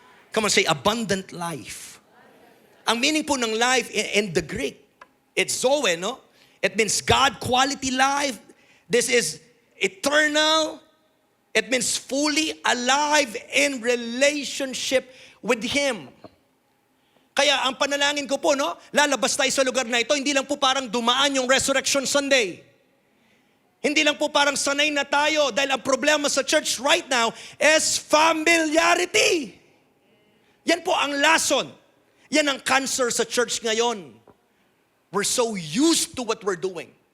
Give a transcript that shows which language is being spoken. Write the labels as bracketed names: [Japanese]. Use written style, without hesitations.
[English] Come on, say abundant life. [Filipino] Ang meaning po ng life [English] in the Greek, it's zoe, no? It means God quality life. This is eternal. It means fully alive in relationship with Him. [Filipino] Kaya ang panalangin ko po, no, lalabas tayo sa lugar na ito, hindi lang po parang dumaan yung Resurrection Sunday. Hindi lang po parang sanay na tayo dahil ang problema sa church [English] right now is familiarity. [Filipino] Yan po ang lason. Yan ang cancer sa church ngayon. [English] We're so used to what we're doing.